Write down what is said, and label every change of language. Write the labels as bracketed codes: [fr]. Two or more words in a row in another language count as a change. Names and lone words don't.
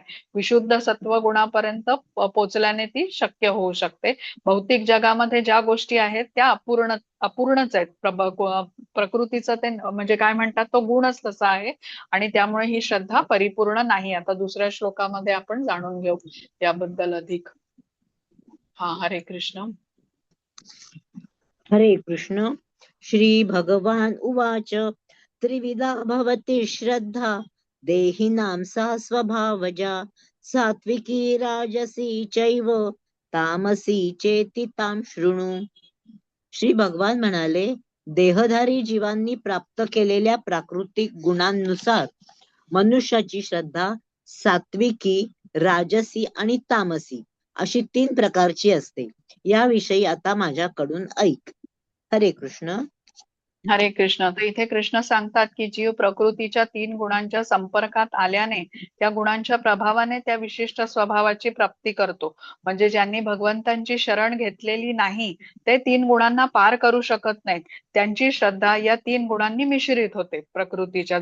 [mr] विशुद्ध सत्व गुणापर्यंत पोचल्याने ती शक्य होऊ शकते. भौतिक जगामध्ये ज्या गोष्टी आहेत त्या अपूर्णच आहेत. प्रकृतीचं ते म्हणजे काय म्हणतात तो गुणच तसा आहे. आणि त्यामुळे ही श्रद्धा परिपूर्ण नाही. आता दुसऱ्या श्लोकामध्ये आपण जाणून घेऊ याबद्दल अधिक. हा, हरे कृष्ण. हरे कृष्ण. [sa] श्री भगवान उवाच त्रिविधा भवति श्रद्धा देहिनां सा स्वभावजा सात्विकी राजसी चैव तामसी चेति तां शृणु. [mr] श्री भगवान म्हणाले, देहधारी जीवांनी प्राप्त केलेल्या प्राकृतिक गुणांनुसार मनुष्याची श्रद्धा सात्विकी, राजसी आणि तामसी अशी 3 प्रकारची असते. याविषयी आता माझ्याकडून ऐक. हरे कृष्ण. हरे कृष्ण. तर इथे कृष्ण सांगतात की जीव प्रकृतीच्या 3 गुणांच्या संपर्कात आल्याने त्या गुणांच्या प्रभावाने त्या विशिष्ट स्वभावाची प्राप्ती करतो. म्हणजे ज्यांनी भगवंतांची शरण घेतलेली नाही ते 3 गुणांना पार करू शकत नाहीत. त्यांची श्रद्धा या 3 गुणांनी मिश्रित होते प्रकृतीच्या.